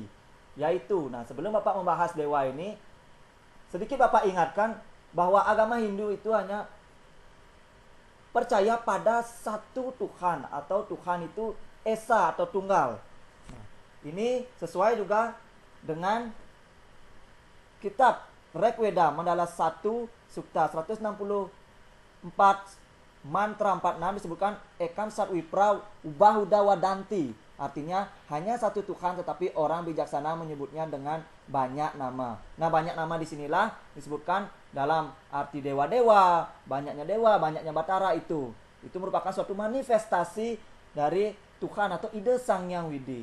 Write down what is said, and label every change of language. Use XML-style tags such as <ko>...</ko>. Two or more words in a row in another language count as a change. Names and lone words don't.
<id>Yaitu, nah sebelum Bapak membahas dewa ini, sedikit Bapak ingatkan bahwa agama Hindu itu hanya percaya pada satu Tuhan atau Tuhan itu esa atau tunggal. Nah, ini sesuai juga dengan kitab Rigveda mandala 1 sukta 164 mantra 46 disebutkan</id> <sa>ekam sat wipra ubahuda wadanti.</sa> <id>Artinya hanya satu Tuhan tetapi orang bijaksana menyebutnya dengan banyak nama. Nah, banyak nama disinilah disebutkan dalam arti dewa-dewa, banyaknya dewa, banyaknya batara itu. Itu merupakan suatu manifestasi dari Tuhan atau ide Sang Hyang Widi.</id>